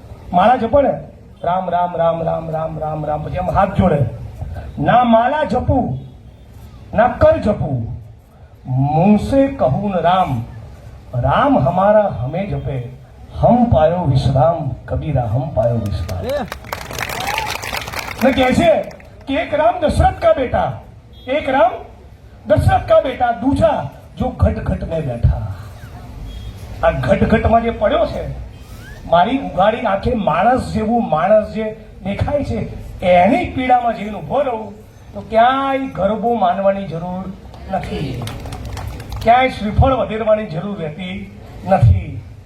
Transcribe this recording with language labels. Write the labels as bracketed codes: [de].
[gu] માળા જપો ને, રામ રામ રામ રામ રામ રામ રામ, પછી આમ હાથ જોડે, ના માલા જપું ના કર જપું, [hi] मुंह से कहूं न राम, राम हमारा हमें जपे, हम पायो विश्राम, [gu] कबीरा हम पायो विश्राम. [hi] न कैसे कि एक राम दशरथ का बेटा, एक राम दशरथ का बेटा, दूसरा जो घट घट में बैठा. [gu] આ ઘટ ઘટમાં જે પડ્યો છે, મારી ઉઘાડી આંખે માણસ જેવું માણસ જે દેખાય છે, એની પીડામાં જઈને ઉભો રહું તો ક્યાંય ગરબો માનવાની જરૂર નથી, ક્યાંય શ્રીફળ વધેરવાની જરૂર રહેતી નથી.